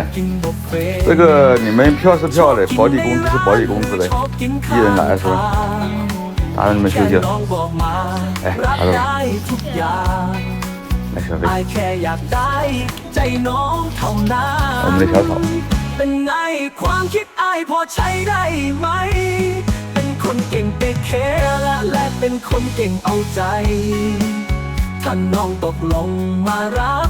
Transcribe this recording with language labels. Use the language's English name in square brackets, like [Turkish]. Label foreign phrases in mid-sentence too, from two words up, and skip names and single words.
[Chinese] 这个你们票是票嘞，保底工资是保底工资嘞，一人拿20万，打扰你们休息了。哎，打扰了。来，小飞，我们的小草。 [Thai] เป็นไงความคิดอ้ายพอใช้ได้ไหมเป็นคนเก่งเทค แคร์และเป็นคนเก่งเอาใจถ้า น้องตกลงมารับ